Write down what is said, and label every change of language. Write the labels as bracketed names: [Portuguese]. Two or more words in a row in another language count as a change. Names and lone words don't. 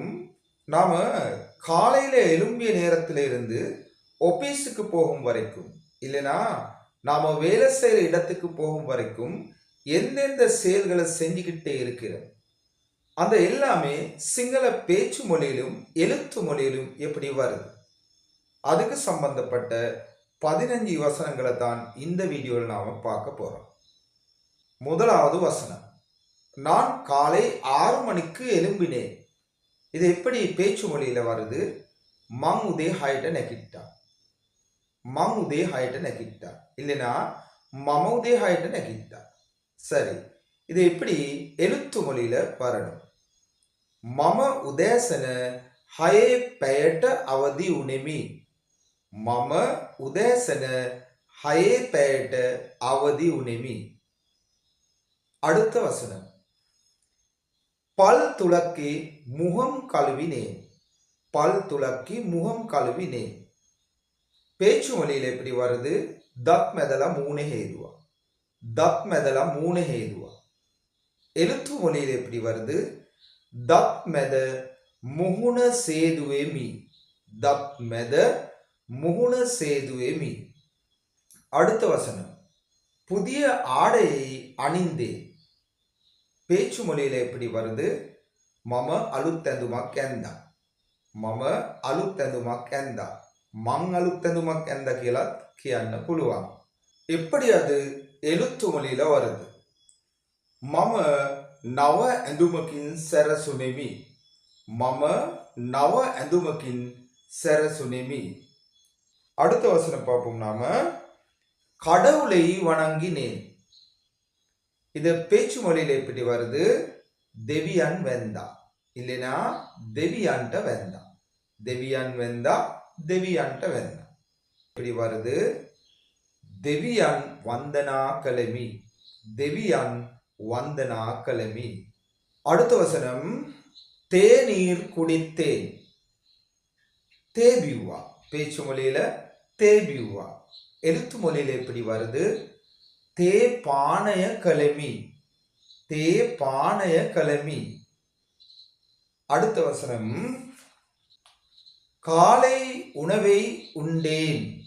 [Tamil] நாம காலையில எழும்பிய நேரத்தில இருந்து ஆபீஸுக்கு போகும் வரைக்கும், இல்லைனா நாம வேலை செய்கிற இடத்துக்கு போகும் வரைக்கும் எந்தெந்த செயல்களை செஞ்சுக்கிட்டே இருக்கிறோம், அந்த எல்லாமே சிங்கள பேச்சு மொழியிலும் எழுத்து மொழியிலும் எப்படி வருது, அதுக்கு சம்பந்தப்பட்ட 15 வசனங்களை தான் இந்த வீடியோவில் நாம பார்க்க போறோம். முதலாவது வசனம், நான் காலை 6 மணிக்கு எழும்பினேன். இது எப்படி பேச்சு மொழியில வருது? [Sinhala] මං උදේ 6ට නැගිට්ටා. මං උදේ 6ට නැගිට්ටා. இல்லைனா මම උදේ 6ට නැගිට්ටා. [Tamil] சரி, இது எப்படி எழுத்து மொழியில வரணும்? [Sinhala] මම උදෑසන 6 පැයට අවදි උනේමි. මම උදෑසන 6 පැයට අවදි උනේමි. [Tamil] அடுத்த வசனம், பல் துலக்கி முகம் கழுவினேன். பல் துலக்கி முகம் கழுவினேன். பேச்சு மொழியில் எப்படி வருது? [Sinhala] දත් මැදලා මූණ හේදුවා. දත් මැදලා මූණ හේදුවා. [Tamil] எழுத்து மொழியில் எப்படி வருது? [Sinhala] දත් මැද මුහුණ සේදුවෙමි. දත් මැද මුහුණ සේදුවෙමි. [Tamil] அடுத்த வசனம், புதிய ஆடையை அணிந்தேன். பேச்சு மொழியில் எப்படி வருது? [Sinhala] මම අලුත් ඇඳුමක් ඇන්දා. මම අලුත් ඇඳුමක් ඇන්දා. මං අලුත් ඇඳුමක් ඇන්දා කියලා කියන්න පුළුවන්. [Tamil] எப்படி அது எழுத்து மொழியில வருது? [Sinhala] මම නව ඇඳුමකින් සැරසුනෙමි. මම නව ඇඳුමකින් සැරසුනෙමි. [Tamil] அடுத்த வசனம் பார்ப்போம் நாம. கடவுளை வணங்கினேன். இது பேச்சு மொழியில எப்படி வருது? [Sinhala] දෙවියන් වැන්දා. இல்லைனா දෙවියන්ට වැන්දா. දෙවියන් වැන්දா, දෙවියන්ට වැන්දா. [Tamil] எப்படி வருது? [Sinhala] දෙවියන් වන්දනා කළෙමි. දෙවියන් වන්දනා කළෙමි. [Tamil] அடுத்த வசனம், தேநீர் குடித்தேன். தேபியுவா. பேச்சு மொழியில தேபியுவா. எழுத்து மொழியில எப்படி வருது? [Sinhala] තේ පානය කළෙමි. තේ පානය කළෙමි. [Tamil] அடுத்த வசனம், காலை உணவை உண்டேன்.